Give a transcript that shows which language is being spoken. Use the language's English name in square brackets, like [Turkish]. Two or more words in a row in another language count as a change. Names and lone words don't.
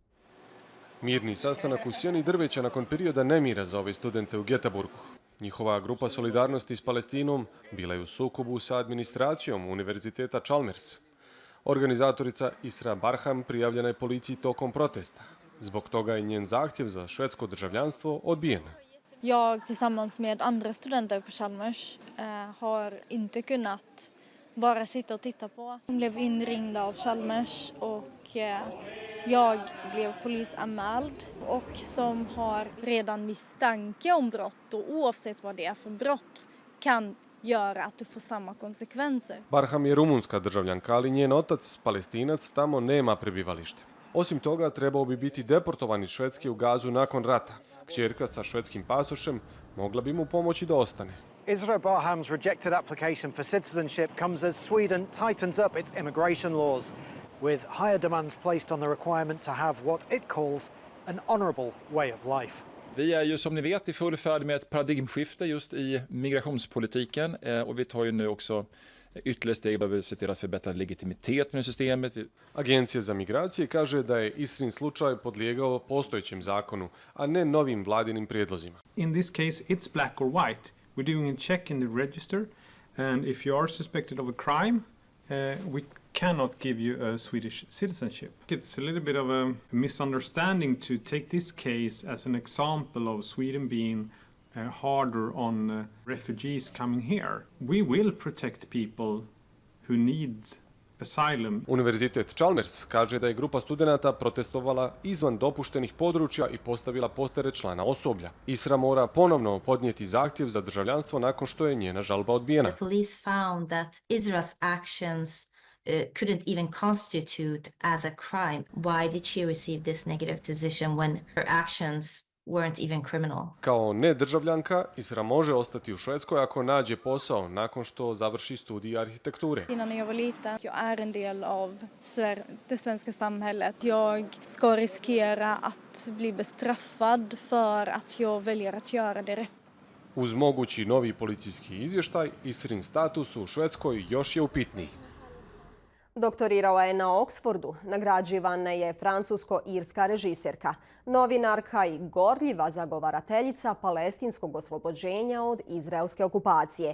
[Bosnian] Mirni sastanak u sjeni drveća nakon perioda nemira za ove studente u Getaburgu. Njihova grupa solidarnosti s Palestinom bila je u sukobu sa administracijom Univerziteta Chalmers. Organizatorica Isra Barham prijavljena je policiji tokom protesta. Zbog toga je njen zahtjev za švedsko državljanstvo odbijen. [Swedish] Jag tillsammans med andra studenter på Chalmers har inte kunnat bara sitta och titta på. Jag blev inringd av Chalmers och jag blev polisanmäld och som har redan misstanke om brott, och oavsett vad det är för brott kan göra att du får samma konsekvenser. [Bosnian] Barham je rumunska državljanka, ali njen otac, Palestinac, tamo nema prebivalište. Osim toga, trebao bi biti deportovan iz Švedske u Gazu nakon rata. Kćerka sa švedskim pasošem mogla bi mu pomoći da ostane. [English] Isra Barham's rejected application for citizenship comes as Sweden tightens up its immigration laws, with higher demands placed on the requirement to have what it calls an honourable way of life. [Swedish] Vi är ju som ni vet i full färd med ett paradigmskifte just i migrationspolitiken och vi tar ju nu också ytterligare steg där vi ser till att förbättra legitimiteten i systemet. [Bosnian] Agencija za migracije kaže da je Isrin slučaj podlijegao postojećem zakonu, a ne novim vladinim prijedlozima. [English] In this case, it's black or white. We're doing a check in the register, and if you are suspected of a crime, we cannot give you a Swedish citizenship. It's a little bit of a misunderstanding to take this case as an example of Sweden being harder on refugees coming here. We will protect people who need asylum. [Bosnian] Univerzitet Chalmers kaže da je grupa studenata protestovala izvan dopuštenih područja i postavila postere člana osoblja. Isra mora ponovno podnijeti zahtjev za državljanstvo nakon što je njena žalba odbijena. [English] The police found that Israel's actions couldn't even constitute as a crime. Why did she receive this negative decision when her actions weren't even criminal? [Bosnian] Kao nedržavljanka, Isra može ostati u Švedskoj ako nađe posao nakon što završi studij arhitekture. [Swedish] Innan jag var liten, jag är en del av det svenska samhället. Jag ska riskera att bli bestraffad för att jag väljer att göra det rätt. [Bosnian] Uz mogući novi policijski izvještaj, Isrin status u Švedskoj još je upitniji. Doktorirala je na Oxfordu, nagrađivana je francusko-irska režiserka, novinarka i gorljiva zagovarateljica palestinskog oslobođenja od izraelske okupacije.